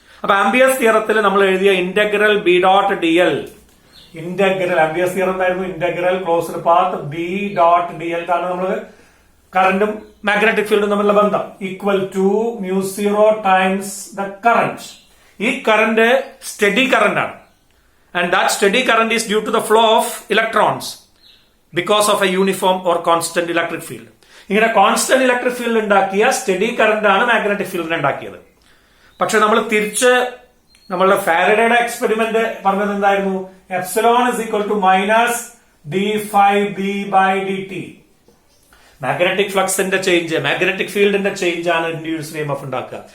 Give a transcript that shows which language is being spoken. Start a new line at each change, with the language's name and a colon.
Malayalam: അപ്പൊ ആംബിയേഴ്സ് തിയറത്തിൽ നമ്മൾ എഴുതിയ integral B dot D L, integral amperes theorem എന്തായിരുന്നു? Integral closed path B dot D L ആണ് നമ്മൾ കറന്റും മാഗ്നറ്റിക് ഫീൽഡും തമ്മിലുള്ള ബന്ധം
English: Equal to μ0 times the current.
Malayalam: ഈ കറന്റ് സ്റ്റഡി കറന്റ് ആണ്.
English: And that steady current is due to the flow of electrons because of a uniform or constant electric field.
Malayalam: ഇങ്ങനെ constant electric field ഉണ്ടാക്കിയ study current ആണ് magnetic ഫീൽഡിനെ ഉണ്ടാക്കിയത്. പക്ഷെ നമ്മൾ തിരിച്ച് നമ്മളുടെ ഫാരഡേയുടെ എക്സ്പെരിമെന്റ് പറഞ്ഞത് എന്തായിരുന്നു?
English: Epsilon is equal to minus d∅b/dt.
Malayalam: Magnetic ഫ്ലക്സിന്റെ change, magnetic ഫീൽഡിന്റെ ചേഞ്ച് ആണ് ഇൻഡ്യൂസ്ഡ് EMF ഉണ്ടാക്കുക.